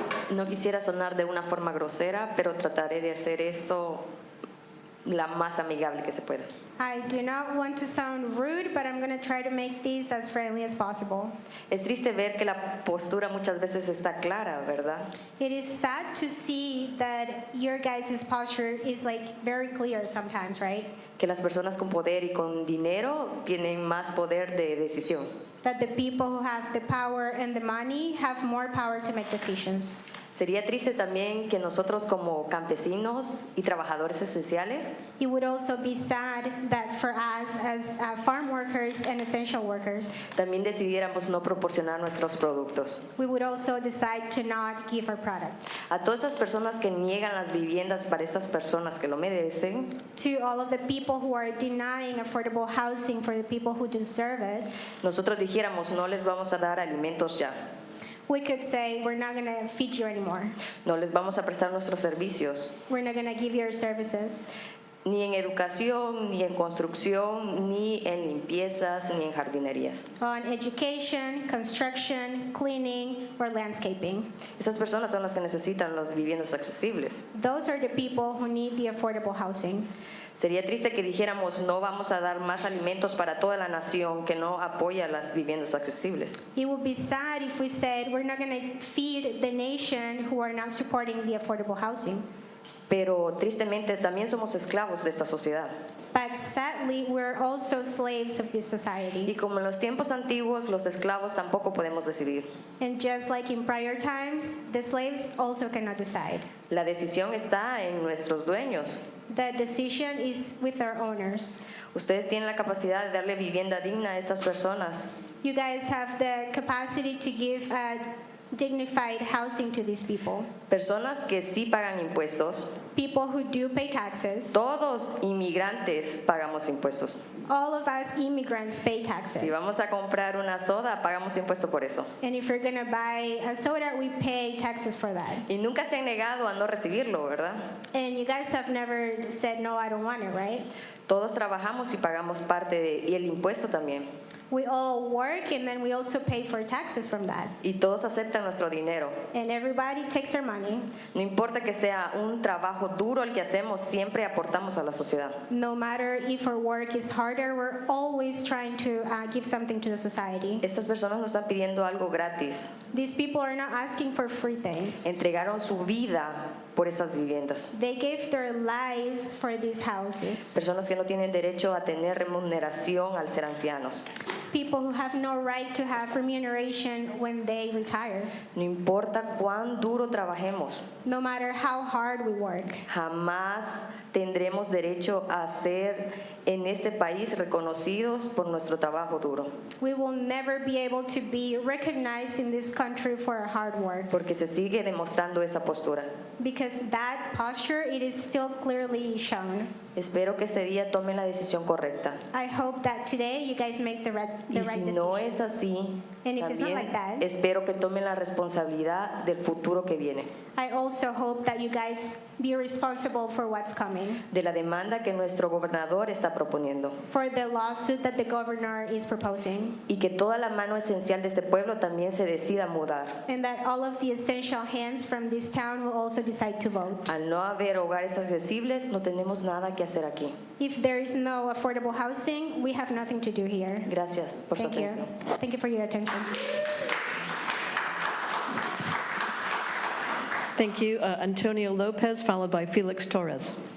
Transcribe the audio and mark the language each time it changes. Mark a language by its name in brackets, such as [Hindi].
[Spanish] No quisiera sonar de una forma grosera, pero trataré de hacer esto la más amigable que se pueda. [English] I do not want to sound rude, but I'm going to try to make these as friendly as possible. [Spanish] Es triste ver que la postura muchas veces está clara, ¿verdad? [English] It is sad to see that your guys' posture is like very clear sometimes, right? [Spanish] Que las personas con poder y con dinero tienen más poder de decisión. [English] That the people who have the power and the money have more power to make decisions. [Spanish] Sería triste también que nosotros como campesinos y trabajadores esenciales [English] It would also be sad that for us as farm workers and essential workers, [Spanish] también decidiéramos no proporcionar nuestros productos. [English] we would also decide to not give our products. [Spanish] A todas esas personas que niegan las viviendas para estas personas que lo merecen, [English] To all of the people who are denying affordable housing for the people who deserve it, [Spanish] nosotros dijéramos no les vamos a dar alimentos ya. [English] we could say, we're not going to feed you anymore. [Spanish] No les vamos a prestar nuestros servicios, [English] We're not going to give you our services. [Spanish] ni en educación, ni en construcción, ni en limpiezas, ni en jardinerías. [English] On education, construction, cleaning, or landscaping. [Spanish] Esas personas son las que necesitan las viviendas accesibles. [English] Those are the people who need the affordable housing. [Spanish] Sería triste que dijéramos no vamos a dar más alimentos para toda la nación que no apoya las viviendas accesibles. [English] It would be sad if we said we're not going to feed the nation who are not supporting the affordable housing. [Spanish] Pero tristemente también somos esclavos de esta sociedad. [English] But sadly, we're also slaves of this [Spanish] Y [English] society. [Spanish] como en los tiempos antiguos, los esclavos tampoco podemos decidir. [English] And just like in prior times, the slaves also cannot decide. [Spanish] La decisión está en nuestros dueños. [English] The decision is with our owners. [Spanish] Ustedes tienen la capacidad de darle vivienda digna a estas personas. [English] You guys have the capacity to give dignified housing to these people. [Spanish] Personas que sí pagan impuestos. [English] People who do pay taxes. [Spanish] Todos inmigrantes pagamos impuestos. [English] All of us immigrants pay taxes. [Spanish] Si vamos a comprar una soda, pagamos impuesto por eso. [English] And if you're going to buy a soda, we pay taxes for that. [Spanish] Y nunca se han negado a no recibirlo, ¿verdad? [English] And you guys have never said, no, I don't want it, right? [Spanish] Todos trabajamos y pagamos y el impuesto también. [English] We all work and then we also pay for taxes from that. [Spanish] Y todos aceptan nuestro dinero. [English] And everybody takes their money. [Spanish] No importa que sea un trabajo duro el que hacemos, siempre aportamos a la sociedad. [English] No matter if our work is harder, we're always trying to give something to the society. [Spanish] Estas personas no están pidiendo algo gratis. [English] These people are not asking for free things. [Spanish] Entregaron su vida por esas viviendas. [English] They gave their lives for these houses. [Spanish] Personas que no tienen derecho a tener remuneración al ser ancianos. [English] People who have no right to have remuneration when they retire. [Spanish] No importa cuán duro trabajemos. [English] No matter how hard we work. [Spanish] Jamás tendremos derecho a ser en este país reconocidos por nuestro trabajo duro. [English] We will never be able to be recognized in this country for our hard work. [Spanish] Porque se sigue demostrando esa postura. [English] Because that posture, it is still clearly shown. [Spanish] Espero que este día tomen la decisión correcta. [English] I hope that today you guys make the right [Spanish] Y si [English] decision. [Spanish] no es así, [English] And if it's not [Spanish] también [English] like that, [Spanish] espero que tomen la responsabilidad del futuro que viene. [English] I also hope that you guys be responsible for what's coming. [Spanish] De la demanda que nuestro gobernador está proponiendo. [English] For the lawsuit that the governor is proposing. [Spanish] Y que toda la mano esencial de este pueblo también se decida mudar. [English] And that all of the essential hands from this town will also decide to vote. [Spanish] Al no haber hogares accesibles, no tenemos nada que hacer aquí. [English] If there is no affordable housing, we have nothing to do here. [Spanish] Gracias por su [English] Thank you. [Spanish] atención. [English] Thank you for your attention. Thank you. Antonio Lopez, followed by Felix Torres.